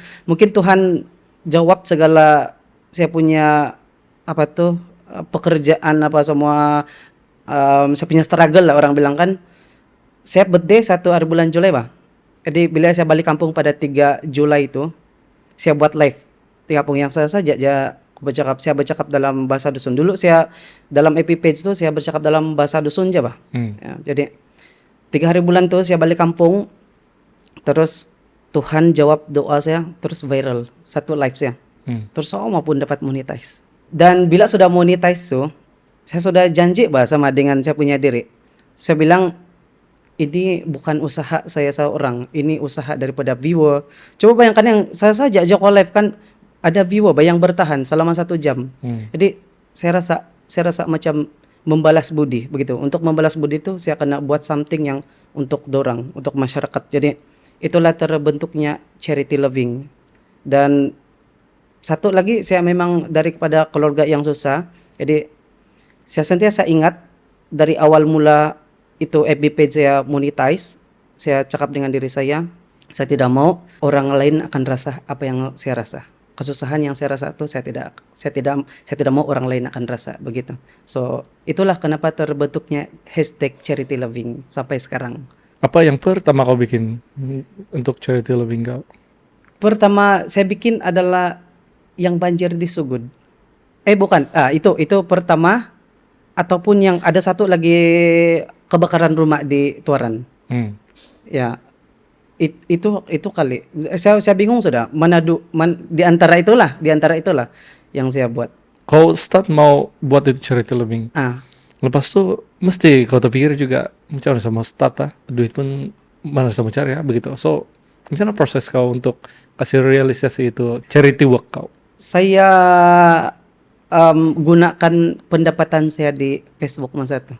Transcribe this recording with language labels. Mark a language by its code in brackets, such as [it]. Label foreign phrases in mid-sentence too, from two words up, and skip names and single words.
[ms] Mungkin Tuhan jawab segala saya punya pekerjaan apa semua, saya punya struggle lah orang bilang kan. Saya birthday 1 hari bulan Julai, bah. Jadi bila saya balik kampung pada 3 Julai itu, saya buat live di kampung yang saya saja saya bercakap dalam bahasa dusun. Dulu saya dalam EP page itu saya bercakap dalam bahasa dusun aja, bah. Ya, jadi 3 hari bulan tuh saya balik kampung, terus Tuhan jawab doa saya, terus viral 1 live saya. Terus semua pun dapat monetize. Dan bila sudah monetize tuh, saya sudah janji, bah, sama dengan saya punya diri. Saya bilang, ini bukan usaha saya seorang, ini usaha daripada viewer. Coba bayangkan yang saya saja Joko Live kan ada viewer, yang bertahan selama 1 jam. Jadi saya rasa macam membalas budi begitu. Untuk membalas budi itu saya kena buat something yang untuk dorang, untuk masyarakat. Jadi itulah terbentuknya charity loving. Dan satu lagi, saya memang daripada keluarga yang susah. Jadi saya sentiasa ingat dari awal mula itu FB page saya monetize, saya cakap dengan diri saya tidak mau orang lain akan rasa apa yang saya rasa. kesusahan yang saya rasa tuh saya tidak mau orang lain akan rasa begitu. So itulah kenapa terbentuknya hashtag charity loving sampai sekarang. Apa yang pertama kau bikin untuk charity loving kau? Pertama saya bikin adalah yang banjir di Sugud. Bukan, itu pertama, ataupun yang ada satu lagi kebakaran rumah di Tuaran. Ya, itu kali. Saya bingung sudah di antara itulah yang saya buat. Kau start mau buat itu charity loving. Lepas tu mesti kau terpikir juga macam mana sama start duit pun mana sama cari ya begitu. So macam mana proses kau untuk kasih realisasi itu [en] charity work [ms] kau? Saya gunakan pendapatan saya di Facebook masa itu.